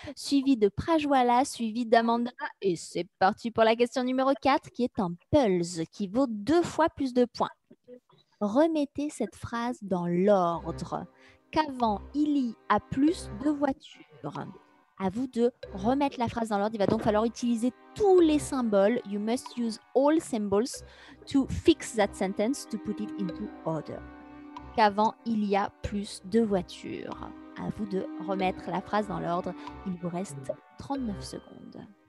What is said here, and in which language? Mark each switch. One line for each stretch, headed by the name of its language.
French: Suivi de Prajwala, suivi d'Amanda. Et c'est parti pour la question numéro 4 qui est un pulse qui vaut 2 fois plus de points. Remettez cette phrase dans l'ordre. Qu'avant il y a plus de voitures. À vous de remettre la phrase dans l'ordre. Il va donc falloir utiliser tous les symboles.
English: You must use all symbols to fix that sentence, to put it into order.
French: Qu'avant, il y a plus de voitures. À vous de remettre la phrase dans l'ordre. Il vous reste 39 secondes.